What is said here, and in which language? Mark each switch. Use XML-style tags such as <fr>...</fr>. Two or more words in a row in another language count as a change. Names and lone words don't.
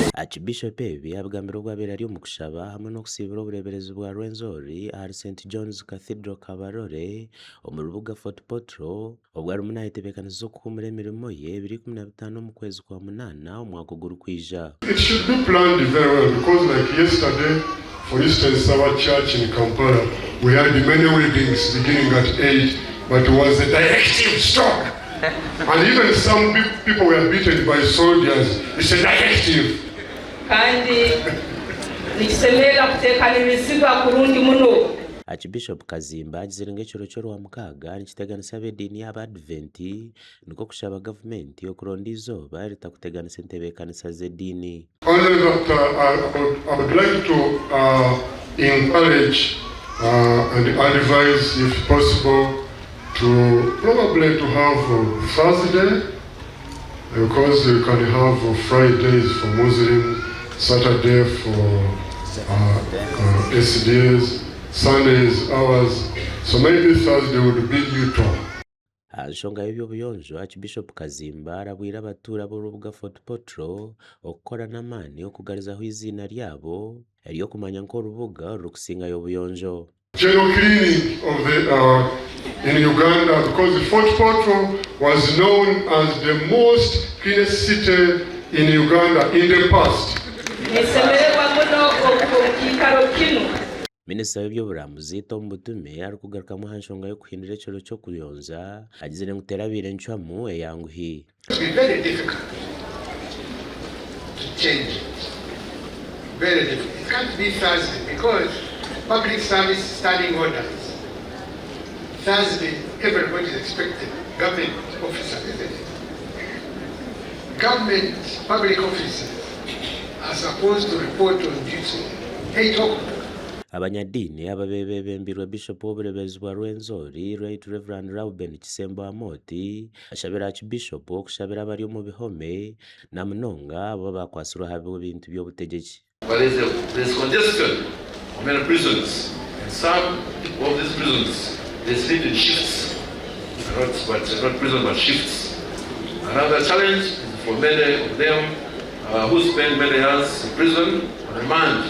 <ttj>Archbishop ebi abagambira ogwabera ari omukushaba hamwe n'okusibira obureberezi bwa Rwenzori ahari St John's Cathedral Kabarore omu rubuga Fort Portal obwo arimu nayetebekaniza okuhumura emirimo ye 2015 omu kwezi kwa munana omwaka ogurikwija.</ttj> <en>It should be planned very well because like yesterday, for instance, our church in Kampala, we had many weddings beginning at 8, but it was a directive stop. And even some people were beaten by soldiers. It's a directive.</en> <ttj>Kandi nikisemera kuteekanirizibwa kurungi muno. Archbishop Kazimba agizire ng'ekiro ky'orwa mukaaga nikiteganisa ab'ediini y'Abadventi niko kushaba gavumenti okuronda izooba ritakuteganisa entebeekanisa z'eddiini.</ttj> <en>Only that I would like to encourage and advise, if possible, to probably to have Thursday, because you can have Fridays for Muslims, Saturday for SDs, Sundays ours, so maybe Thursday would be neutral.</en> <ttj>Nsonga y'ebyobuyonjo Archbishop Kazimba arabwira abatuura b'orubuga Fort Portal okukora n'amaani okugalizaho izina ryabo ery'okumanya nk'orubuga rukusingayo obuyonjo.</ttj> <en>General cleaning of in Uganda, because Fort Portal was known as the most cleanest city in Uganda in the past.</en> <ttj>Minisita w'ebyoburambuzi Tom Butume ari kugarukamu aha nsonga y'okuhindura ekiro ky'okuyonza agizire ngu terabaire ncwamu eyanguhi.</ttj> <en>It's very difficult to change it. Very difficult. It can't be Thursday because public service standing orders. Thursday, everybody is expected. Government officers, isn't it? Government public officers are supposed to report on duty 8 o'clock.</en> <ttj>Abanyadini ababebembirwe Bishop w'obureberezi bwa Rwenzori Right Reverend Reuben Kisembo Amoti ashabira Archbishop okushabira abari omu bihome na munonga abo bakwasirwa habe ebintu by'obutegeki.</ttj> <en>There's congestion of many prisons, and some of these prisons they sleep in shifts, not prison but shifts. Another challenge is for many of them who spend many years in prison on remand.</en>